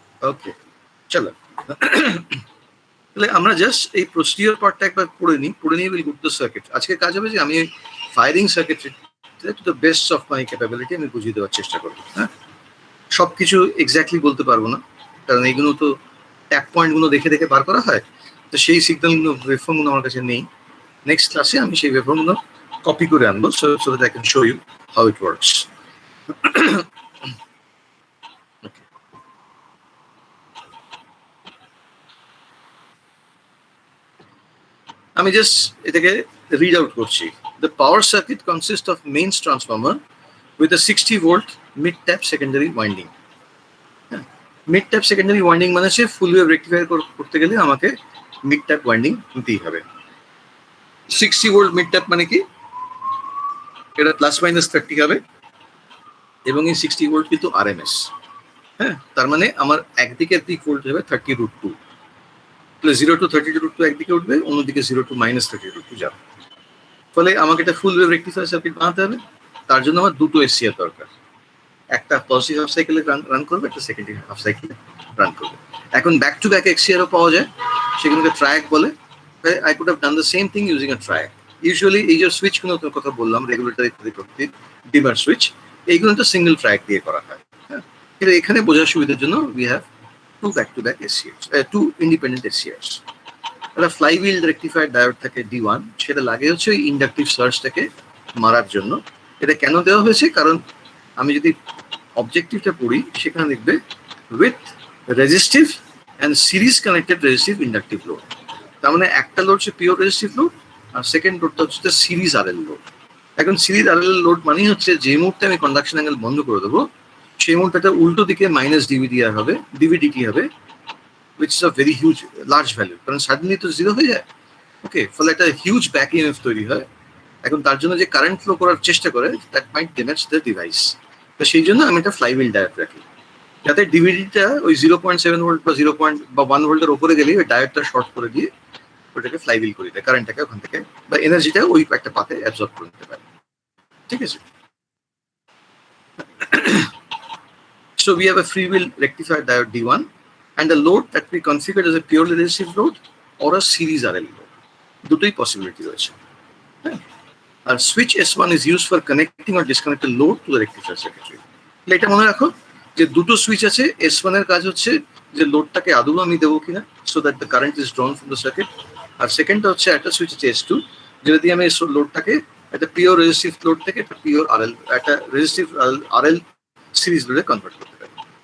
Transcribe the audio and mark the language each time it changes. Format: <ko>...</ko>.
<bn>ওকে, চলো তাহলে আমরা জাস্ট এই প্রসিডিওর পার্টটা একবার পড়ে নিই will go to the circuit. আজকের কাজ হবে যে আমি firing circuitry</bn> <en>to the best of my capability</en> <bn>আমি বুঝিয়ে দেওয়ার চেষ্টা করবো। হ্যাঁ, সব কিছু এক্স্যাক্টলি বলতে পারবো না, কারণ এইগুলো তো ট্যাপ পয়েন্টগুলো দেখে দেখে বার করা হয়, তো সেই সিগন্যালগুলো ওয়েভফর্মগুলো আমার কাছে নেই। নেক্সট ক্লাসে আমি সেই ওয়েভফর্মগুলো কপি করে আনবো</bn> <en>so that I can show you how it works. Okay.</en> <bn>আমি জাস্ট এটাকে রিড আউট করছি।</bn> <en>The power circuit consists of mains transformer with a 60 volt mid tap secondary winding.</en> <bn>Mid tap secondary winding মানে হচ্ছে ফুল wave rectifier করতে গেলে আমাকে mid tap winding নিতেই হবে। 60 ভোল্ট মিড ট্যাপ মানে কি, এটা ±30 হবে, এবং এই 60 ভোল্ট কিন্তু আরএমএস। হ্যাঁ, তার মানে আমার একদিকে পিক ভোল্ট হবে 30√2, তাহলে 0 to 30√2 একদিকে উঠবে, অন্যদিকে 0 to -30√2 যাবে। ফলে আমাকে একটা ফুল ওয়েভ রেকটিফায়ার সার্কিট বানাতে হবে। তার জন্য আমার দুটো এসসিআর দরকার, একটা পজিটিভ হাফ সাইকেলে রান করবে, একটা সেকেন্ডারি হাফ সাইকেলে রান করবে। এখন ব্যাক টু ব্যাক এক্সসিআরও পাওয়া যায়, সেগুলোকে ট্রায়াক বলে।</bn> <en>I could have done the same thing using a triac.</en> <bn>Usually এই যে সুইচগুলো কথা বললাম, রেগুলেটরি ডিমার সুইচ, এইগুলো তো সিঙ্গেল ট্রায়াক দিয়ে করা হয়। হ্যাঁ, কিন্তু এখানে বোঝার সুবিধার জন্য</bn> <en>we have two back to back SCRs, two independent SCRs.</en> <bn>একটা ফ্লাইহুইল রেকটিফায়ার ডায়োড থাকে D1, সেটা লাগে হচ্ছে ওই ইন্ডাকটিভ সার্জটাকে মারার জন্য। এটা কেন দেওয়া হয়েছে, কারণ আমি যদি অবজেক্টিভটা পড়ি সেখানে দেখবে</bn> <en>With resistive and series connected resistive inductive load.</en> <bn>তার মানে একটা লোড হচ্ছে পিওর রেজিস্টিভ লোড, আর সেকেন্ড লোডটা হচ্ছে সিরিজ আরএল লোড। এখন সিরিজ আরএল লোড মানে হচ্ছে যে মুহূর্তে আমি কন্ডাকশন অ্যাঙ্গেল বন্ধ করে দেবো, সেই মুহূর্তে উল্টো দিকে -dVdr হবে, dVdt হবে,</bn> <en>which is a very huge large value,</en> <bn>কারণ সাডেনলি তো জিরো হয়ে যায়। ওকে, ফলে একটা হিউজ ব্যাক ইএমএফ তৈরি হয়। এখন তার জন্য যে কারেন্ট ফ্লো করার চেষ্টা করে,</bn> <en>That might damage the device.</en> <bn>তো সেই জন্য আমি একটা ফ্লাইহুইল ডায়োড রাখি, যাতে ডিভিডিটা ওই 0.7 ভোল্ট বা 1 ভোল্টের ওপরে গেলে ওই ডায়োডটা শর্ট করে দিয়ে ওটাকে ফ্লাইহুইল করে দেয়, কারেন্টটাকে ওখান থেকে বা এনার্জিটা ওই একটা পাতে অ্যাবজর্ব করে নিতে পারে। ঠিক আছে?</bn> <en>So we have a free will rectifier diode D1 and a load that we configured as a purely resistive load or a series RL load.</en> <bn>দুটোই পসিবিলিটি রয়েছে। হ্যাঁ, আর</bn> <en>Switch S1 is used for connecting or disconnecting load to the rectifier circuitry.</en> <bn>এটা মনে রাখো যে দুটো switch আছে, S1 এর কাজ হচ্ছে যে লোডটাকে আদৌ আমি দেবো কিনা,</bn> <en>So that the current is drawn from the circuit.</en> <bn>আর সেকেন্ডটা হচ্ছে একটা সুইচ আছে S2, যদি আমি লোডটাকে একটা পিওর রেজিস্টিভ লোড থেকে একটা পিওর RL, একটা রেজিস্টিভ RL সিরিজ লোডে কনভার্ট করতে পারি।</bn>